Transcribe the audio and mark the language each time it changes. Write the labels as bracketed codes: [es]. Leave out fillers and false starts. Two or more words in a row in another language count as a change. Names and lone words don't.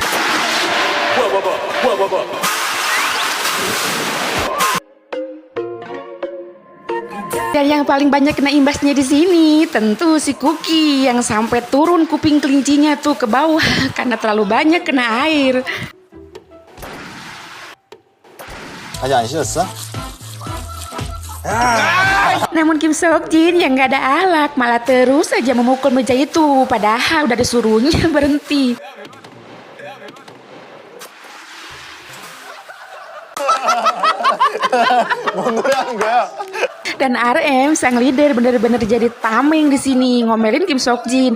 [id] Dan yang paling banyak kena imbasnya di sini tentu si Cookie yang sampai turun kuping kelincinya tuh ke bawah karena terlalu banyak kena air. [ko] 아직 안 씻었어? [id] Namun Kim Seokjin yang gak ada alak malah terus aja memukul meja itu padahal udah disuruhnya berhenti. Dan RM sang leader benar-benar jadi tameng di sini ngomelin Kim Seokjin.